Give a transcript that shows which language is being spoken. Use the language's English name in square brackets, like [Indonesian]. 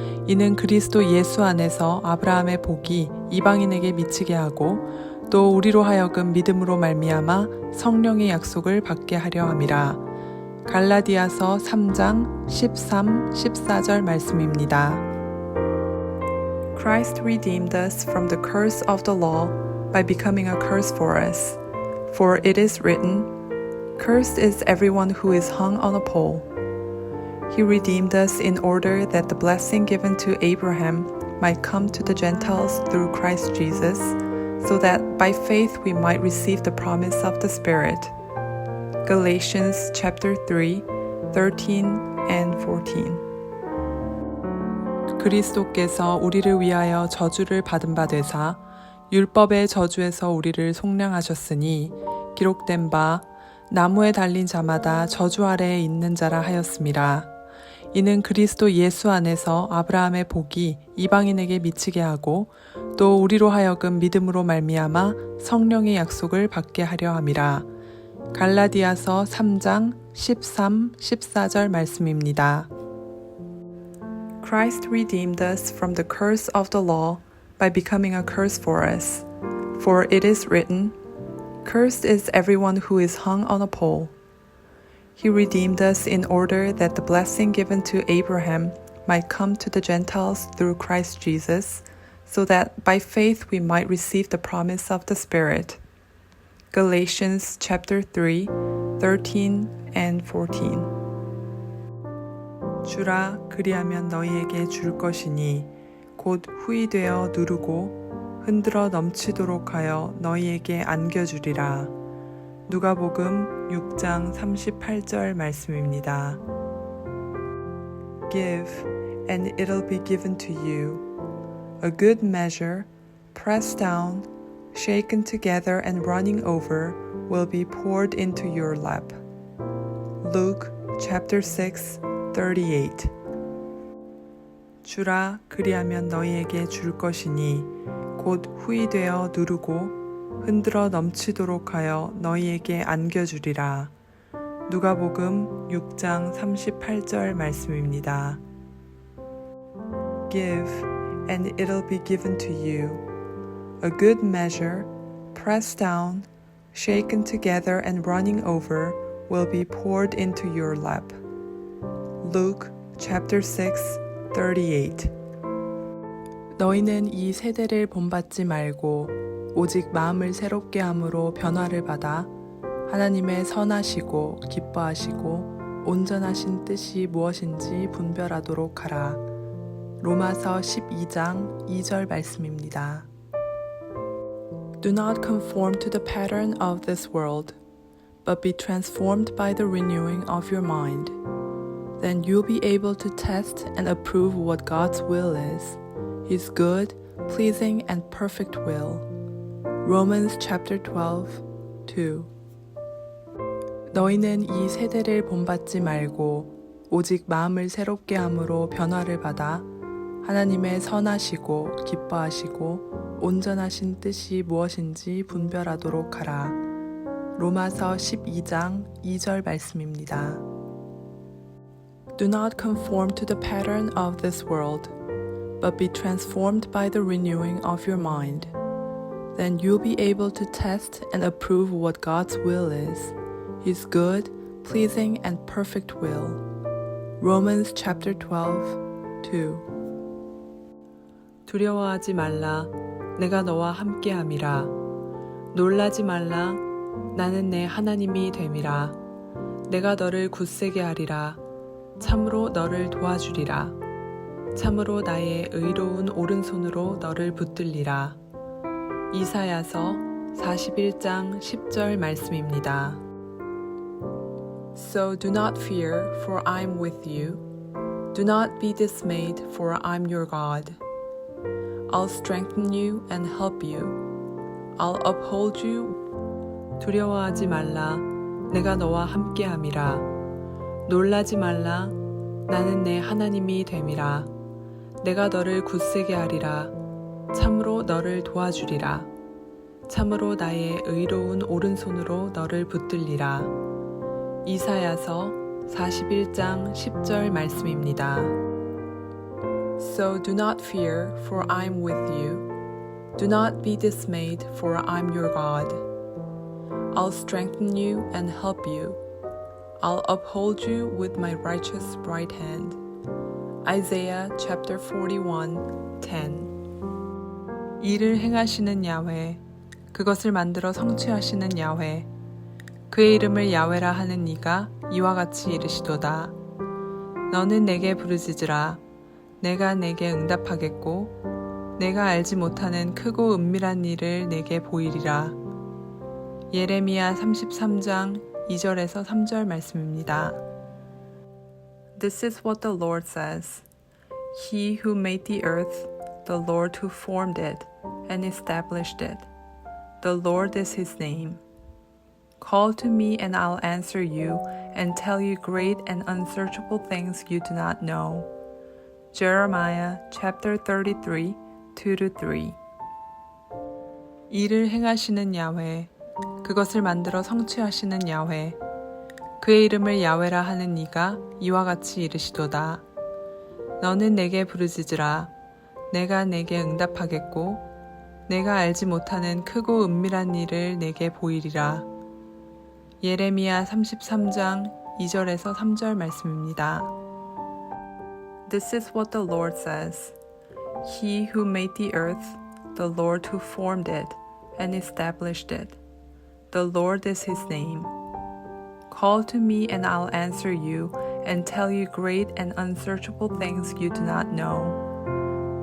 [Korean] 이는 그리스도 예수 안에서 아브라함의 복이 이방인에게 미치게 하고 또 우리로 하여금 믿음으로 말미암아 성령의 약속을 받게 하려 함이라. 갈라디아서 3장 13, 14절 말씀입니다. [English] Christ redeemed us from the curse of the law by becoming a curse for us. For it is written, "Cursed is everyone who is hung on a pole." He redeemed us in order that the blessing given to Abraham might come to the Gentiles through Christ Jesus, so that by faith we might receive the promise of the Spirit. Galatians chapter 3, 13 and 14. [Korean] 그리스도께서 우리를 위하여 저주를 받은 바 되사 율법의 저주에서 우리를 속량하셨으니 기록된 바 나무에 달린 자마다 저주 아래에 있는 자라 하였음이라. 이는 그리스도 예수 안에서 아브라함의 복이 이방인에게 미치게 하고 또 우리로 하여금 믿음으로 말미암아 성령의 약속을 받게 하려 함이라. 갈라디아서 3장 13, 14절 말씀입니다. [English] Christ redeemed us from the curse of the law by becoming a curse for us. For it is written, "Cursed is everyone who is hung on a pole." He redeemed us in order that the blessing given to Abraham might come to the Gentiles through Christ Jesus, so that by faith we might receive the promise of the Spirit. Galatians chapter 3, 13 and 14. [Korean] 주라 그리하면 너희에게 줄 것이니 곧 후이되어 누르고 흔들어 넘치도록 하여 너희에게 안겨주리라. 누가복음 6장 38절 말씀입니다. [English] Give, and it'll be given to you. A good measure, pressed down, shaken together and running over, will be poured into your lap. Luke chapter 6, 38. [Korean] 주라 그리하면 너희에게 줄 것이니 곧 후이되어 누르고 흔들어 넘치도록 하여 너희에게 안겨주리라. 누가복음 6장 38절 말씀입니다. [English] Give, and it'll be given to you. A good measure, pressed down, shaken together and running over, will be poured into your lap. Luke chapter 6, 38. [Korean] 너희는 이 세대를 본받지 말고 오직 마음을 새롭게 함으로 변화를 받아 하나님의 선하시고 기뻐하시고 온전하신 뜻이 무엇인지 분별하도록 하라. 로마서 12장 2절 말씀입니다. [English] Do not conform to the pattern of this world, but be transformed by the renewing of your mind. Then you'll be able to test and approve what God's will is, His good, pleasing, and perfect will. Romans chapter 12, 2. [Korean] 너희는 이 세대를 본받지 말고 오직 마음을 새롭게 함으로 변화를 받아 하나님의 선하시고 기뻐하시고 온전하신 뜻이 무엇인지 분별하도록 하라. 로마서 12장 2절 말씀입니다. [English] Do not conform to the pattern of this world, but be transformed by the renewing of your mind. Then you'll be able to test and approve what God's will is, His good, pleasing, and perfect will. Romans chapter 12, 2. [Korean] 두려워하지 말라. 내가 너와 함께함이라. 놀라지 말라. 나는 내 하나님이 됨이라. 내가 너를 굳세게 하리라. 참으로 너를 도와주리라. 참으로 나의 의로운 오른손으로 너를 붙들리라. 이사야서 41장 10절 말씀입니다. [English] So do not fear, for I am with you. Do not be dismayed, for I am your God. I'll strengthen you and help you. I'll uphold you. [Korean] 두려워하지 말라. 내가 너와 함께함이라. 놀라지 말라. 나는 내 하나님이 됨이라. 내가 너를 굳세게 하리라. 참으로 너를 도와주리라. 참으로 나의 의로운 오른손으로 너를 붙들리라. 이사야서 41장 10절 말씀입니다. [English] So do not fear, for I am with you. Do not be dismayed, for I am your God. I'll strengthen you and help you. I'll uphold you with my righteous right hand. Isaiah chapter 41:10. [Korean] 이를 행하시는 야훼, 그것을 만들어 성취하시는 야훼, 그의 이름을 야훼라 하는 이가 이와 같이 이르시도다. 너는 내게 부르짖으라. 내가 내게 응답하겠고 내가 알지 못하는 크고 은밀한 일을 내게 보이리라. 예레미야 33장 2절에서 3절 말씀입니다. [English] This is what the Lord says. He who made the earth, the Lord who formed it and established it. The Lord is his name. Call to me and I'll answer you and tell you great and unsearchable things you do not know. Jeremiah chapter 33, 2-3. [Korean] 이를 행하시는 야훼, 그것을 만들어 성취하시는 야훼, 그의 이름을 야훼라 하는 이가 이와 같이 이르시도다. 너는 내게 부르짖으라. 내가 내게 응답하겠고 내가 알지 못하는 크고 은밀한 일을 내게 보이리라. 예레미야 33장 2절에서 3절 말씀입니다. [English] This is what the Lord says. He who made the earth, the Lord who formed it and established it. The Lord is his name. Call to me and I'll answer you and tell you great and unsearchable things you do not know.